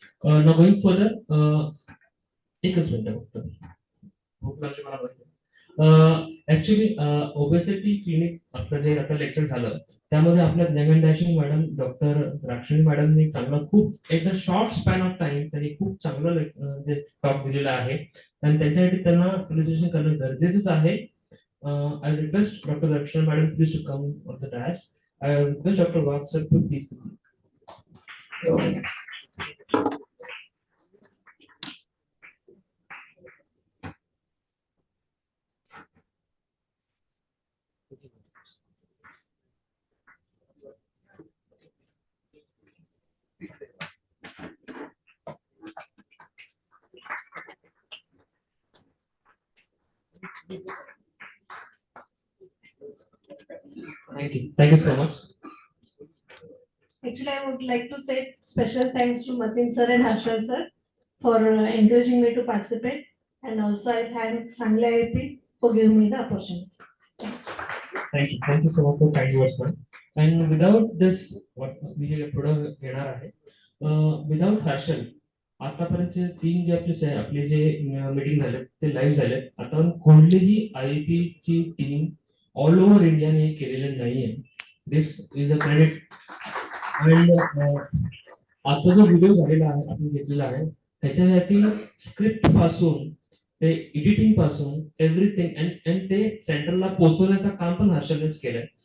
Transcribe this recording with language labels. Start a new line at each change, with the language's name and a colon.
English: Now going further,
Marathi: एकच minute फक्त. भूक लागली मला बघा. ऍक्च्युली ओबेसिटी क्लिनिक आपलं जे आता लेक्चर झालं त्यामध्ये आपल्या ज्ञान डॅशिंग मॅडम डॉक्टर राक्षणी मॅडमने चांगला खूप एक
English: short span of time
Marathi: त्यांनी खूप चांगलं जे टॉक दिलेला आहे आणि त्याच्यासाठी त्यांना प्रेझेंटेशन करणं गरजेचंच आहे.
English: I request Dr. Rakshana Madam please to come on the dais. I request Dr. Wagh sir to please. Thank you so much. Actually, I would like to say special thanks to Matin sir and Harshal sir for encouraging me to participate, and also I thank Sangli IAP for giving me the opportunity. Thank you so much for kind words, ma'am. And without this, what we have put together, without Harshal,
Marathi: आतापर्यंतचे 3 जे आपले जे meeting झाले ते live झाले. आता कोणतीही IAP ची टीम ऑल ओव्हर इंडियाने केलेलं नाहीये.
English: This is a credit.
Marathi: आणि आता जो व्हिडिओ झालेला आहे आपण घेतलेला आहे त्याच्यासाठी स्क्रिप्ट पासून ते एडिटिंग पासून
English: everything and
Marathi: ते सेंटरला पोहोचवण्याचं काम पण हर्षलनेच केलंय.